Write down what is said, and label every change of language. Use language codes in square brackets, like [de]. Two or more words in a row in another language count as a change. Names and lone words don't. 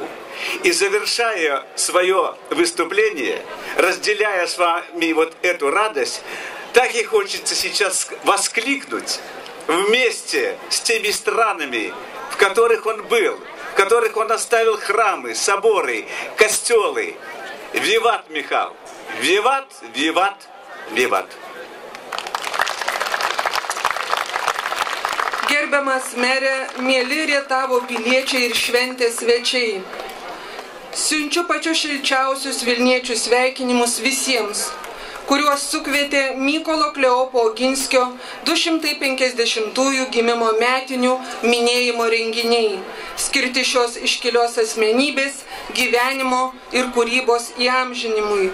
[ru] И завершая свое выступление, разделяя с вами вот эту радость, так и хочется сейчас воскликнуть вместе с теми странами, в которых он был, в которых он оставил храмы, соборы, костелы. Виват, Михал! Виват, виват, виват! [lt] Gerbiamas merė, mėly Rietavo piliečiai ir šventės svečiai. Siunčiu pačius šilčiausius Vilniečių sveikinimus visiems, kuriuos sukvietė Mykolo Kleopo Oginskio 250-ųjų gimimo metinių minėjimo renginiai, skirti šios iškilios asmenybės, gyvenimo ir kūrybos įamžinimui.